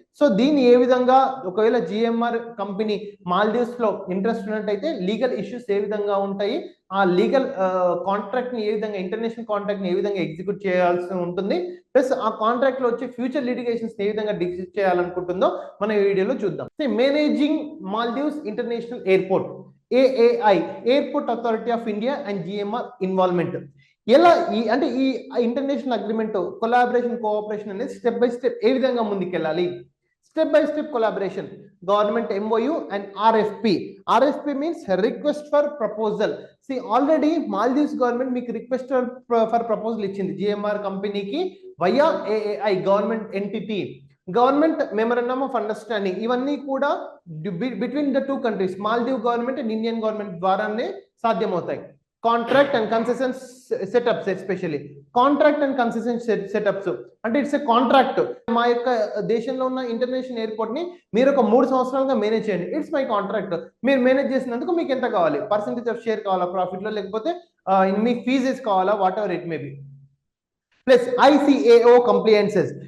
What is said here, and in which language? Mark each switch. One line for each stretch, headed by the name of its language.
Telugu: So దీన్ని ఏ విధంగా, ఒకవేళ జిఎంఆర్ కంపెనీ మాల్దీవ్స్ లో ఇంట్రెస్ట్ ఉన్నట్టయితే లీగల్ ఇష్యూస్ ఏ విధంగా ఉంటాయి, ఆ లీగల్ కాంట్రాక్ట్ ని ఏ విధంగా, ఇంటర్నేషనల్ కాంట్రాక్ట్ ని ఏ విధంగా ఎగ్జిక్యూట్ చేయాల్సి ఉంటుంది, ప్లస్ ఆ కాంట్రాక్ట్ లో వచ్చే ఫ్యూచర్ లిటిగేషన్స్ ఏ విధంగా డిస్కస్ చేయాలనుకుంటుందో మన ఈ వీడియోలో చూద్దాం.
English: Managing Maldives international airport, AAI, airport authority of India and GMR involvement.
Telugu: ఎలా అంటే ఈ ఇంటర్నేషనల్ అగ్రిమెంట్, కొలాబరేషన్, కోఆపరేషన్ అనేది
English: step by step
Telugu: ఏ విధంగా ముందుకెళ్ళాలి.
English: Step by step collaboration, government MOU and RFP. RFP means request for proposal. See, already Maldives government
Telugu: మీకు
English: request for proposal
Telugu: ఇచ్చింది GMR కంపెనీకి
English: via AAI, government entity, government memorandum of understanding.
Telugu: ఇవన్నీ కూడా
English: between the two countries, Maldives government and Indian government
Telugu: ద్వారానే సాధ్యమవుతాయి.
English: Contract and concession setups, especially contract and concession setups అంటే it's a contract.
Telugu: మా యొక్క దేశంలో ఉన్న ఇంటర్నేషనల్ ఎయిర్పోర్ట్ ని మీరు ఒక 3 సంవత్సరాలుగా మేనేజ్ చేయండి,
English: It's my contract.
Telugu: మీరు మేనేజ్ చేసినందుకు మీకు ఎంత కావాలి, పర్సెంటేజ్ ఆఫ్ షేర్ కావాలా ప్రాఫిట్ లో, లేకపోతే మీ ఫీజెస్ కావాలా,
English: whatever it may be,
Telugu: plus ICAO compliances.